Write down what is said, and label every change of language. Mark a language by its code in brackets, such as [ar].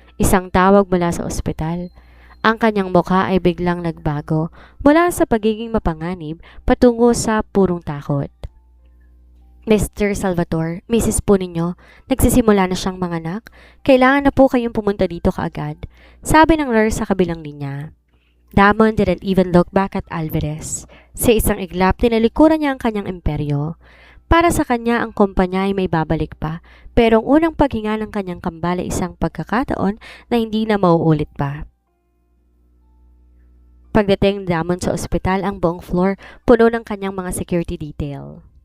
[tl] Isang tawag mula sa ospital. Ang kanyang mukha ay biglang nagbago mula sa pagiging mapanganib patungo sa purong takot. Mr. Salvatore, Mrs. po ninyo, nagsisimula na siyang manganak. Kailangan na po kayong pumunta dito kaagad, sabi ng nurse sa kabilang linya. [en] Damon didn't even look back at Alvarez. [tl] Sa isang iglap, tinalikuran niya ang kanyang imperyo. Para sa kanya, ang kumpanya ay may babalik pa, pero ang unang paghinga ng kanyang kambal ay isang pagkakataon na hindi na mauulit pa. Pagdating ni Damon sa ospital, ang buong floor puno ng kanyang mga security detail.